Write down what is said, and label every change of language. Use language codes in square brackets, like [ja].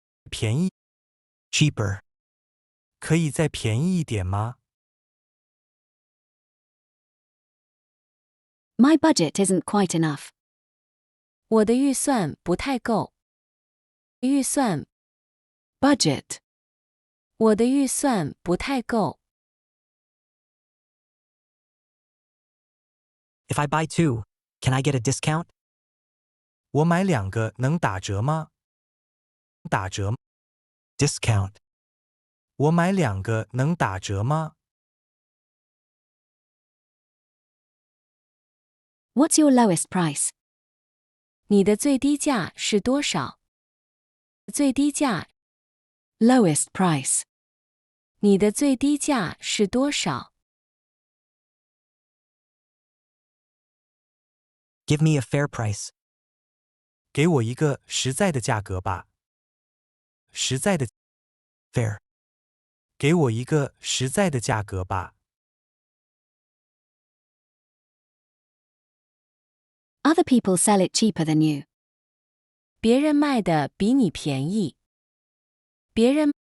[zh] 便宜 cheaper 可以再便宜一点吗 [en] My budget isn't quite enough. [zh] 我的预算不太够。预算 [en] Budget. [zh] 我的预算不太够。 [en] If I buy two, can I get a discount? [zh] 我买两个能打折吗？打折 discount 我买两个能打折吗 [en] What's your lowest price? [zh] 你的最低价是多少？最低价 [en] Lowest price. [zh] 你的最低价是多少？ [en] Give me a fair price. [zh] 给我一个实在的价格吧。实在的 fair. 给我一个实在的价格吧。 [en] Other people sell it cheaper than you. [zh] 别人卖的比你便宜。别人